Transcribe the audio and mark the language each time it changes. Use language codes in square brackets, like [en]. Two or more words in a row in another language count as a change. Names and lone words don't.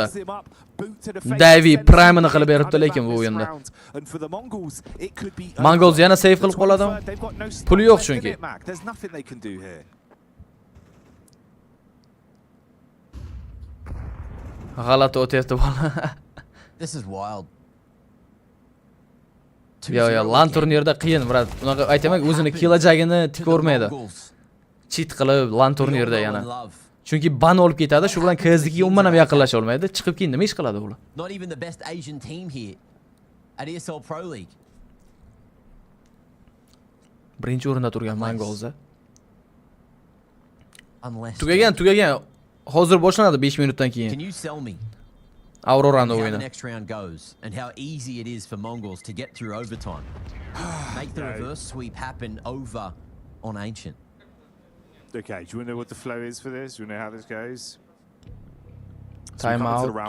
[uz] Davy prime'ini qilib beribdi, lekin bu o'yinda Mongols yana save qilib qoladimi? Puli yo'q chunki. G'alati o'tyapti bola. [en] This is wild. [uz] Yo, LAN turnirida qiyin, brat. Unaqa aytaman, o'zini kelajagini tik ko'rmaydi. Cheat qilib LAN turnirida yana. Chunki ban olib ketadi, shu bilan KS'ga umuman ham yaqinlasha olmaydi. Chiqib keyin nima ish qiladi ular? [en] Not even the best Asian team here at ESL Pro League. [uz] Birinchi o'rinda turgan Mongolza. Tugagan. Hozir boshlanadi 5 minutdan keyin. [en] Can you sell me? [uz] Aurorani [en] How the [uz] o'yini. [en] next round goes and how easy it is for Mongols to get through overtime. Make the reverse sweep happen over on Ancient. Okay, do you want to know what the flow is for this? Do you know how this goes? Timeout.